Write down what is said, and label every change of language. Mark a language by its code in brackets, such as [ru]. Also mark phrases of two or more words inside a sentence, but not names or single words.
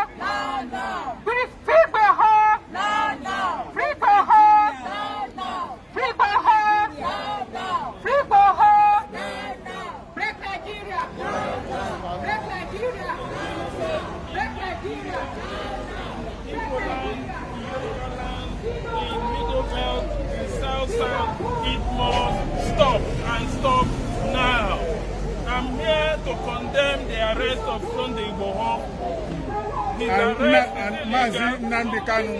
[en] Free Igboho. Free Igboho. Free Igboho. Free Igboho. Break Nigeria. Break Nigeria. Break Nigeria. In Middle Belt, in South South, it must stop and stop now. I'm here to condemn the arrest of Sunday Igboho. His arrest is illegal.